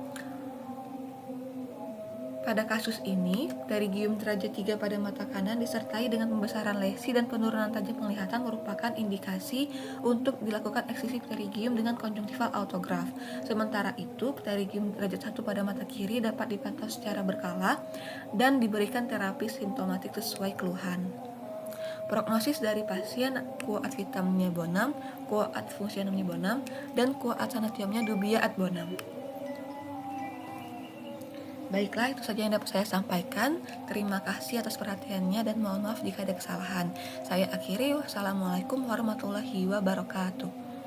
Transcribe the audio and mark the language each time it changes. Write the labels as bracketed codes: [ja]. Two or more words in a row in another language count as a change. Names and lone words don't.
[id] Pada kasus ini, pterygium derajat 3 pada mata kanan disertai dengan pembesaran lesi dan penurunan tajam penglihatan merupakan indikasi untuk dilakukan eksisi pterygium dengan konjungtival autograf. Sementara itu, pterygium derajat 1 pada mata kiri dapat dipantau secara berkala dan diberikan terapi simptomatik sesuai keluhan. Prognosis dari pasien [la] quo ad vitamnya bonum, quo ad functionemnya bonum, [id] dan [la] quo ad sanatiumnya dubia ad bonum. [id] Baiklah, itu saja yang dapat saya sampaikan. Terima kasih atas perhatiannya dan mohon maaf jika ada kesalahan. Saya akhiri. [ar] والسلام عليكم ورحمة الله وبركاته.